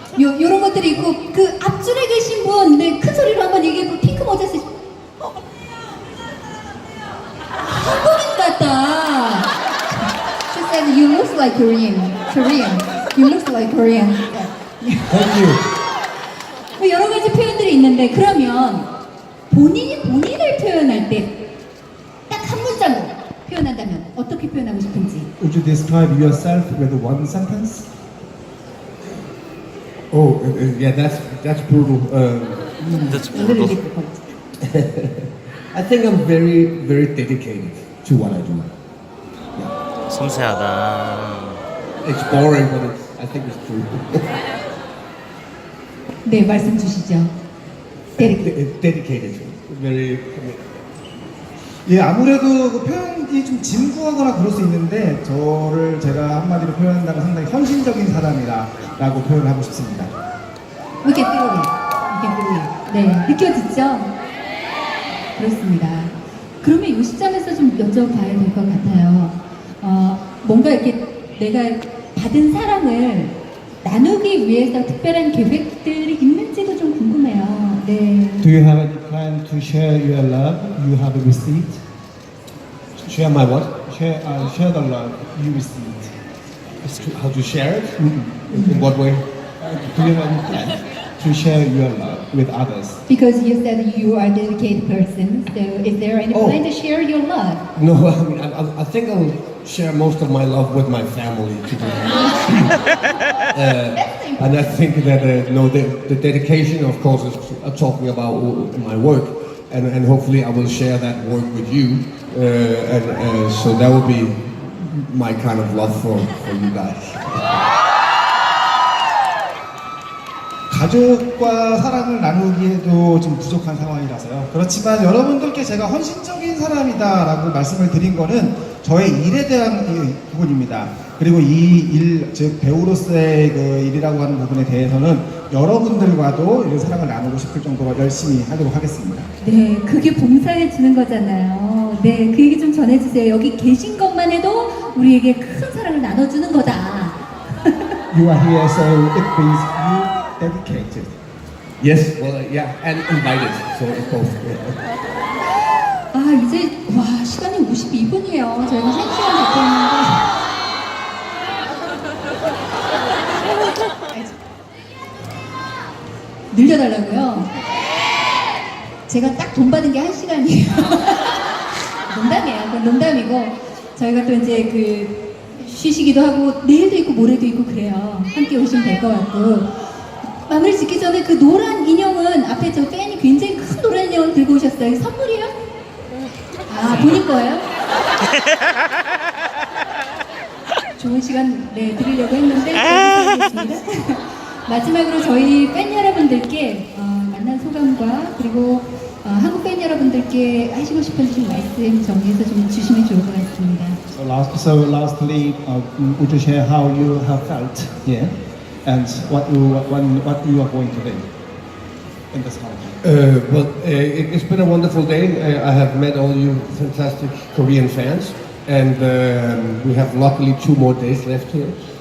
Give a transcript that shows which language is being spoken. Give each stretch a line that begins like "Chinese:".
Korean: 요런 것들이 있고, 그 앞줄에 계신 분, 네, 큰 소리로 한번 얘기해보 핑크 모자 쓰시, 한국인 같다.
English: She said, you look like Korean. You look like Korean. Thank you.
Korean: 뭐 여러 가지 표현들이 있는데, 그러면 본인을 표현할 때 딱 한 문장으로 표현한다면 어떻게 표현하고 싶은지.
English: Would you describe yourself with one sentence? Oh, yeah, that's brutal. That's brutal. I think I'm very, very dedicated to what I do.
Korean: 섬세하다.
English: It's boring, but I think it's true.
Korean: 네, 말씀 주시죠.
English: Dedicated. Very.
Korean: 예, 아무래도 그 표현이 좀 진부하거나 그럴 수 있는데 저를 제가 한마디로 표현한다면 상당히 헌신적인 사람이다라고 표현을 하고 싶습니다.
English: We can feel it. We can feel it.
Korean: 네, 느껴지죠? 그렇습니다. 그러면 이 시점에서 좀 여쭤봐야 될 것 같아요. 뭔가 이렇게 내가 받은 사랑을 나누기 위해서 특별한 계획들이 있는지도 좀 궁금해요. 네.
English: Do you have any plan to share your love you have received? Share my what? Share the love you received. How to share it? In what way? Do you have any plan to share your love with others? Because you said you are a dedicated person, so is there any Oh. plan to share your love? No, I mean, I think I'll share most of my love with my family, to be honest. And I think that no, the dedication, of course, is talking about my work, and hopefully I will share that work with you, and so that will be my kind of love for you guys.
Korean: 가족과 사랑을 나누기에도 좀 부족한 상황이라서요. 그렇지만 여러분들께 제가 헌신적인 사람이다라고 말씀을 드린 거는 저의 일에 대한 부분입니다. 그리고 이 일, 즉 배우로서의 그 일이라고 하는 부분에 대해서는 여러분들과도 이런 사랑을 나누고 싶을 정도로 열심히 하도록 하겠습니다. 네, 그게 봉사해 주는 거잖아요. 네, 그 얘기 좀 전해주세요. 여기 계신 것만 해도 우리에게 큰 사랑을 나눠주는 거다.
English: You are here, so it means you dedicated. Yes, well, yeah, and invited, so it's both. Yeah.
Korean: 아, 이제 와 시간이 52분이에요. 저희가 1시간 잡혔는데. 늘려달라고요? 제가 딱 돈 받은 게 1시간이에요. 농담이에요. 그건 농담이고 저희가 또 이제 그 쉬시기도 하고 내일도 있고 모레도 있고 그래요. 함께 오시면 될 것 같고 마무리 짓기 전에 그 노란 인형은 앞에 저 팬이 굉장히 큰 노란 인형을 들고 오셨어요. 이게 선물이에요? 아 본인 거예요? 좋은 시간 네 드리려고 했는데 감사하겠습니다. 마지막으로 저희 팬 여러분들께 만난 소감과 그리고 한국 팬 여러분들께 하시고 싶은 좀 말씀 정리해서 좀 주시면 좋을 것 같습니다.
English: So lastly, would you share how you have felt here and what you are going to do in this holiday? Well, it's been a wonderful day. I have met all you fantastic Korean fans, and we have luckily 2 more days left here.